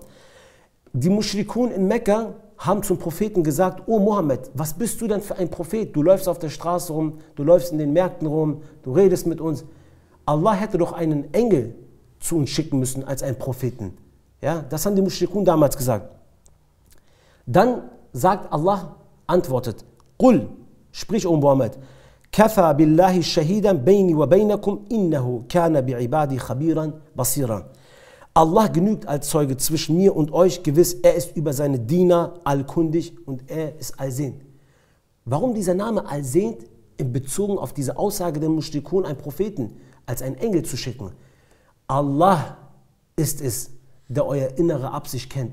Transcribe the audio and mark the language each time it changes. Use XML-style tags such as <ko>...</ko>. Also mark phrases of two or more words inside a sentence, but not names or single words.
<de>Die Mushrikun in Mekka haben zum Propheten gesagt, oh Mohammed, was bist du denn für ein Prophet? Du läufst auf der Straße rum, du läufst in den Märkten rum, du redest mit uns. Allah hätte doch einen Engel zu uns schicken müssen als einen Propheten. Ja, das haben die Mushrikun damals gesagt. Dann sagt Allah, antwortet,</de> <ar>Qul,</ar> <de>sprich o Muhammad,</de> <ar>كفى بالله شهيدا بيني وبينكم إنه كان بعباده خبيرا بصيرا.</ar> <de>Allah genügt als Zeuge zwischen mir und euch, gewiss, er ist über seine Diener allkundig und er ist allsehend. Warum dieser Name allsehend in Bezug auf diese Aussage der Mushrikun, einen Propheten als einen Engel zu schicken? Allah ist es, der euer innere Absicht kennt.</de>